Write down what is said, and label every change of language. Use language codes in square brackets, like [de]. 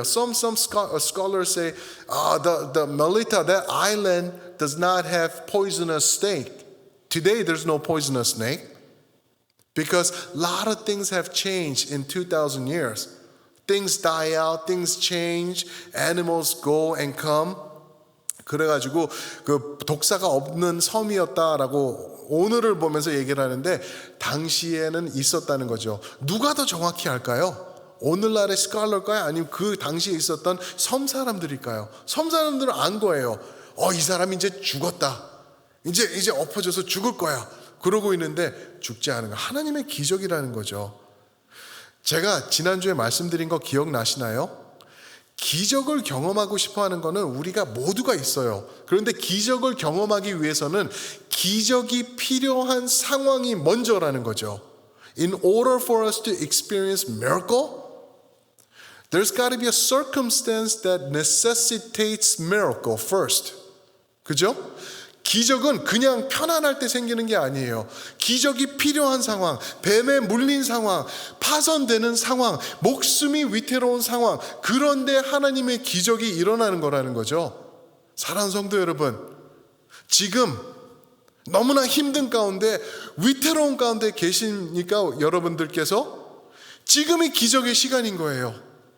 [en] Some scholars say, the Melita, that island does not have poisonous snake. Today there's no poisonous snake because a lot of things have changed in 2,000 years. Things die out, things change, animals go and come. [ko] 그래가지고 그 독사가 없는 섬이었다라고 오늘을 보면서 얘기를 하는데 당시에는 있었다는 거죠. 누가 더 정확히 알까요? 오늘날의 스칼러일까요? 아니면 그 당시에 있었던 섬 사람들일까요? 섬 사람들은 안 거예요. 이 사람이 이제 죽었다. 이제 엎어져서 죽을 거야. 그러고 있는데 죽지 않은 거. 하나님의 기적이라는 거죠. 제가 지난주에 말씀드린 거 기억나시나요? 기적을 경험하고 싶어 하는 거는 우리가 모두가 있어요. 그런데 기적을 경험하기 위해서는 기적이 필요한 상황이 먼저라는 거죠. [en] In order for us to experience miracle, there's got to be a circumstance that necessitates miracle first. [ko] 그죠? 기적은 그냥 편안할 때 생기는 게 아니에요. 기적이 필요한 상황, 뱀에 물린 상황, 파손되는 상황, 목숨이 위태로운 상황, 그런데 하나님의 기적이 일어나는 거라는 거죠. 사랑하는 성도 여러분, 지금 너무나 힘든 가운데 위태로운 가운데 계시니까 여러분들께서 지금이 기적의 시간인 거예요.